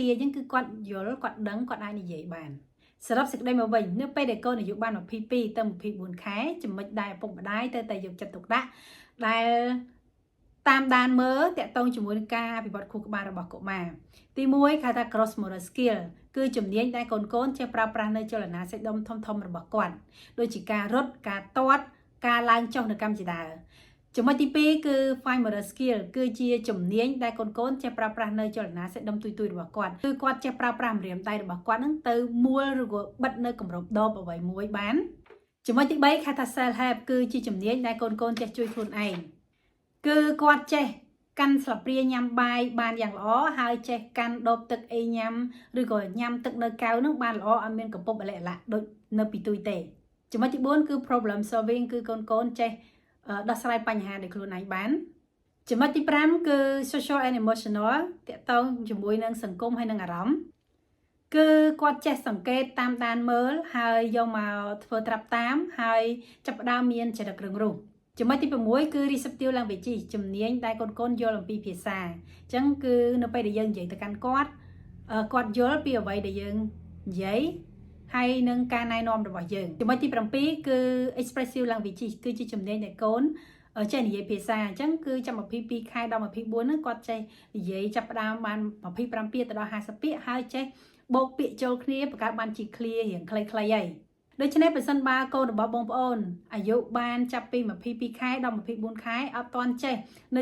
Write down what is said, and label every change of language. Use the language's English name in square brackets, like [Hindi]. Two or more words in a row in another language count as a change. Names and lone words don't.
[Khmer] អញ្ចឹងគឺគាត់យល់គាត់ដឹងគាត់អាចនិយាយបានសរុបសេចក្តីមកវិញនៅពេលដែលកូនអាយុបាន22ទៅ24ខែចំណុចដែលឪពុកម្ដាយទៅតែយកចិត្តទុកដាក់ដែលតាមដានមើលតាក់ទងជាមួយនឹងការអភិវឌ្ឍខួរក្បាលរបស់កុមារទី1គេថា [English] gross motor skill [Khmer] គឺជំនាញដែលកូនចេះប្រើប្រាស់នៅចលនាសាច់ដុំធំរបស់គាត់ដូចជាការរត់ការទាត់ការឡើងចុះនៅកម្មជាដើមចំណុចទី2គឺ [English] fine motor skill [Khmer] គឺជាជំនាញដែលកូនចេះប្រើប្រាស់នៅចលនា សាច់ដុំទុយរបស់គាត់គឺគាត់ចេះប្រើប្រាស់ម្រាមដៃរបស់គាត់នឹងទៅមួលឬក៏បិទនៅគម្របដបអ្វីមួយបានចំណុចទី3គេថា [English] self help [Khmer] គឺជាជំនាញដែលកូនចេះជួយខ្លួនឯងគឺគាត់ចេះកាន់ស្លាបព្រាញ៉ាំបាយបានយ៉ាងល្អហើយចេះកាន់ដបទឹកអីញ៉ាំឬក៏ញ៉ាំទឹកនៅកែវនឹងបានល្អអត់មានកំពប់អលិអលៈដូចនៅពីទួយទេចំណុចទី4គឺ [English] problem solving [Khmer] គឺកូនចេះដោះស្រាយបញ្ហាដោយខ្លួនឯងបានចំណុចទី5គឺ [English] social and emotional [Khmer] តាក់ទងជាមួយនឹងសង្គមហើយនឹងអារម្មណ៍គឺគាត់ចេះសង្កេតតាមដានមើលហើយយកមកធ្វើត្រាប់តាមហើយចាប់ផ្ដើមមានចរិតរឹងរូសចំណុចទី6គឺ [English] receptive languages [Khmer] ជំនា ញដែលកូនយល់អំពីភាសាអញ្ចឹងគឺនៅពេលដែលយើងនិយាយទៅកាន់គាត់យល់ពីអ្វីដែលយើងនិយាយហើយនឹងការណែនាំរបស់យើងចំណុចទី7គឺ [English] expressive languages [Khmer] គឺជាជំនាញដែលកូនចេះ និយាយភាសាអញ្ចឹងគឺចាប់22ខែដល់24ហ្នឹងគាត់ចេះនិយាយចាប់ផ្ដើមបាន25ពាក្យទៅដល់50ពាក្យហើយចេះបូកពាក្យចូលគ្នាបង្កើតបានជា clear រៀងខ្លីៗហើយដូច្នេះបើសិនបើកូនរបស់បងប្អូនអាយុបានចាប់ពី22ខែដល់24ខែអត់ទាន់ចេះនៅ